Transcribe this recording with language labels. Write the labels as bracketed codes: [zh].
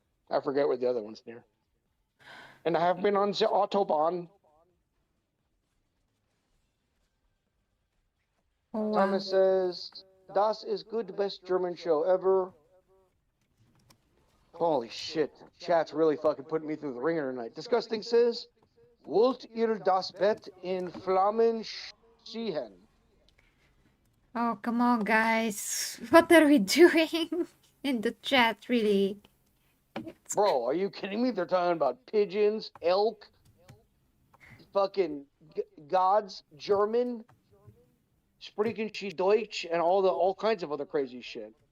[en] I forget where the other one's near. And I have been on the Autobahn. Oh, wow. Thomas says, das is good, best German show ever. Holy shit. Chat's really fucking putting me through the ringer tonight. [de] Disgusting says, wollt ihr das Bett in Flammen ziehen? [en] Oh, come on, guys. What are we doing in the chat, really? Bro, are you kidding me? They're talking about pigeons, elk, fucking gods, German, [de] sprechen Sie Deutsch, [en] and all kinds of other crazy shit.